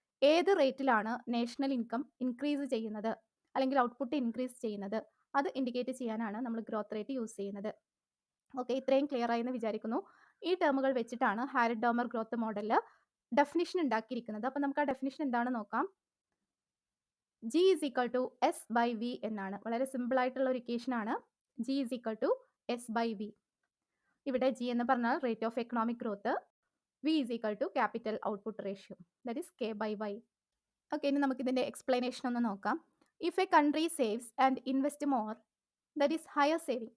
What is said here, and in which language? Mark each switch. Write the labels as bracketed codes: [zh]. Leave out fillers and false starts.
[ml] ഏത് റേറ്റിലാണ് national income increase ചെയ്യുന്നത് അല്ലെങ്കിൽ ഔട്ട്പുട്ട് ഇൻക്രീസ് ചെയ്യുന്നത്, അത് ഇൻഡിക്കേറ്റ് ചെയ്യാനാണ് നമ്മൾ ഗ്രോത്ത് റേറ്റ് യൂസ് ചെയ്യുന്നത്. ഓക്കെ, ഇത്രയും ക്ലിയർ ആയെന്ന് വിചാരിക്കുന്നു. ഈ ടേമുകൾ വെച്ചിട്ടാണ് ഹാരഡ്-ഡോമർ ഗ്രോത്ത് മോഡലിൽ ഡെഫിനിഷൻ ഉണ്ടാക്കിയിരിക്കുന്നത്. അപ്പോൾ നമുക്ക് ആ ഡെഫിനിഷൻ എന്താണെന്ന് നോക്കാം. [en] G is equal to S by V എന്നാണ്. [ml] വളരെ സിമ്പിൾ ആയിട്ടുള്ള ഒരു ഇക്വേഷൻ ആണ്. [en] G is equal to S by V. [ml] ഇവിടെ G എന്ന് പറഞ്ഞാൽ [en] Rate of economic growth, V is equal to capital output ratio, that is K by Y. [ml] Okay, ഇനി നമുക്ക് ഇതിൻ്റെ എക്സ്പ്ലനേഷൻ ഒന്ന് നോക്കാം. [en] If a country saves and invest more, that is higher saving.